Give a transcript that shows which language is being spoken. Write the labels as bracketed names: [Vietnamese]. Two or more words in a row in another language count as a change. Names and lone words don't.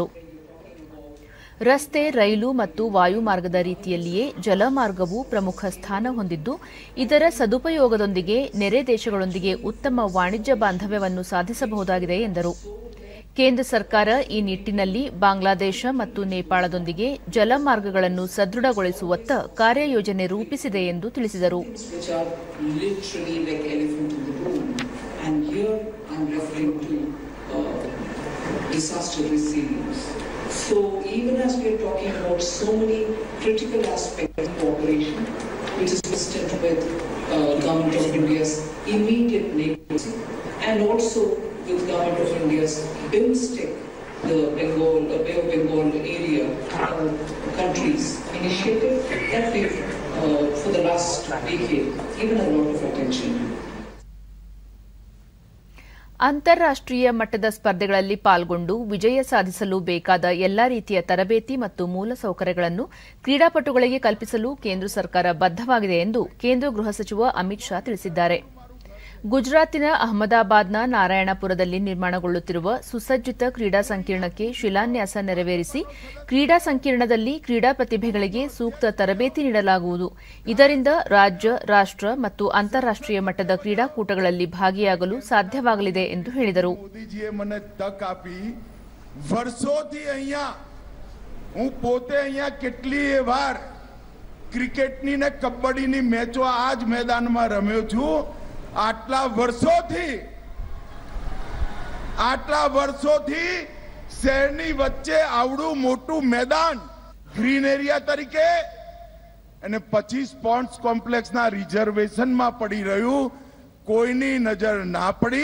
[Kannada] ರಸ್ತೆ, ರೈಲು ಮತ್ತು ವಾಯುಮಾರ್ಗದ ರೀತಿಯಲ್ಲಿಯೇ ಜಲಮಾರ್ಗವು ಪ್ರಮುಖ ಸ್ಥಾನ ಹೊಂದಿದ್ದು, ಇದರ ಸದುಪಯೋಗದೊಂದಿಗೆ ನೆರೆ ದೇಶಗಳೊಂದಿಗೆ ಉತ್ತಮ ವಾಣಿಜ್ಯ ಬಾಂಧವ್ಯವನ್ನು ಸಾಧಿಸಬಹುದಾಗಿದೆ ಎಂದರು. ಕೇಂದ್ರ ಸರ್ಕಾರ ಈ ನಿಟ್ಟಿನಲ್ಲಿ ಬಾಂಗ್ಲಾದೇಶ ಮತ್ತು ನೇಪಾಳದೊಂದಿಗೆ ಜಲಮಾರ್ಗಗಳನ್ನು ಸದೃಢಗೊಳಿಸುವತ್ತ ಕಾರ್ಯಯೋಜನೆ ರೂಪಿಸಿದೆ ಎಂದು ತಿಳಿಸಿದರು. [English] So even as we are talking about so many critical aspects of cooperation, which is consistent with Government of India's immediate neighbors, and also with Government of India's BIMSTEC, the Bay of Bengal area countries initiative that we've for the last decade given a lot of attention. [Kannada] ಅಂತಾರಾಷ್ಟ್ರೀಯ ಮಟ್ಟದ ಸ್ಪರ್ಧೆಗಳಲ್ಲಿ ಪಾಲ್ಗೊಂಡು ವಿಜಯ ಸಾಧಿಸಲು ಬೇಕಾದ ಎಲ್ಲಾ ರೀತಿಯ ತರಬೇತಿ ಮತ್ತು ಮೂಲಸೌಕರ್ಯಗಳನ್ನು ಕ್ರೀಡಾಪಟುಗಳಿಗೆ ಕಲ್ಪಿಸಲು ಕೇಂದ್ರ ಸರ್ಕಾರ ಬದ್ದವಾಗಿದೆ ಎಂದು ಕೇಂದ್ರ ಗೃಹ ಸಚಿವ ಅಮಿತ್ ಶಾ ತಿಳಿಸಿದ್ದಾರೆ. ಗುಜರಾತಿನ ಅಹಮದಾಬಾದ್ನ ನಾರಾಯಣಪುರದಲ್ಲಿ ನಿರ್ಮಾಣಗೊಳ್ಳುತ್ತಿರುವ ಸುಸಜ್ಜಿತ ಕ್ರೀಡಾ ಸಂಕೀರ್ಣಕ್ಕೆ ಶಿಲಾನ್ಯಾಸ ನೆರವೇರಿಸಿ ಕ್ರೀಡಾ ಸಂಕೀರ್ಣದಲ್ಲಿ ಕ್ರೀಡಾ ಪ್ರತಿಭೆಗಳಿಗೆ ಸೂಕ್ತ ತರಬೇತಿ ನೀಡಲಾಗುವುದು. ಇದರಿಂದ ರಾಜ್ಯ, ರಾಷ್ಟ್ರ ಮತ್ತು ಅಂತಾರಾಷ್ಟ್ರೀಯ ಮಟ್ಟದ ಕ್ರೀಡಾಕೂಟಗಳಲ್ಲಿ ಭಾಗಿಯಾಗಲು ಸಾಧ್ಯವಾಗಲಿದೆ ಎಂದು ಹೇಳಿದರು. [Gujarati] આટલા વર્ષોથી શહેરની વચ્ચે આવડું મોટું મેદાન [English] green area [Gujarati] તરીકે અને 25 [English] sports complexના [Gujarati] રિઝર્વેશનમાં પડી રહ્યું, કોઈની નજર ના પડી.